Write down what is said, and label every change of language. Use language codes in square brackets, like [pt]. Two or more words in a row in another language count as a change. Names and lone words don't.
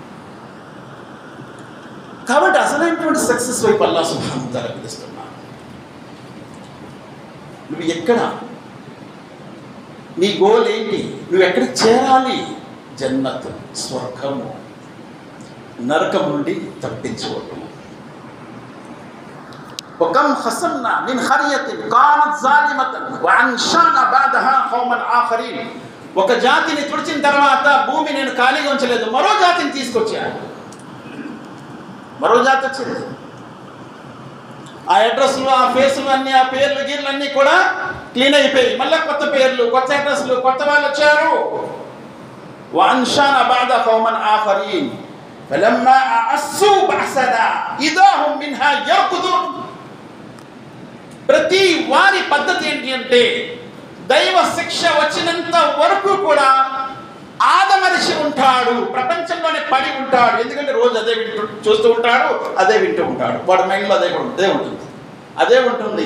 [te] కాబట్టి అసలైనటువంటి సక్సెస్ వైపు అల్లాహ్ [ar] سبحانه وتعالى [te] పిలుస్తున్నా. నువ్వు ఎక్కడ, నీ గోల్ ఏంటి, నువ్వు ఎక్కడికి చేరాలి? జన్నత్, స్వర్గము, నరకం నుండి తప్పించుకోవటం. [ar] وكم خسرنا من قرية كانت ظالمة وأنشأنا بعدها قوما آخرين. [te] ఒక జాతిని తుడిచిన తర్వాత భూమి నేను ఖాళీగా ఉంచలేదు, మరో జాతిని తీసుకొచ్చాను. మరో జాతి వచ్చింది, ఆ అడ్రస్లు, ఆ ఫేసులు అన్నీ, ఆ పేర్లు గీర్లు అన్నీ కూడా క్లీన్ అయిపోయి మళ్ళీ కొత్త పేర్లు, కొత్త అడ్రస్లు, కొత్త వాళ్ళు వచ్చారు. [ar] وأنشأنا بعد قوما آخرين فلما أحسوا بأسنا إذا هم منها يركضون. [te] ప్రతి వారి పద్ధతి ఏంటి అంటే దైవ శిక్ష వచ్చినంత వరకు కూడా ఆదమరిచి ఉంటాడు, ప్రపంచంలోనే పడి ఉంటాడు. ఎందుకంటే రోజు అదే చూస్తూ ఉంటాడు, అదే వింటూ ఉంటాడు. వాడి మైండ్లో అదే ఉంటుంది, అదే ఉంటుంది.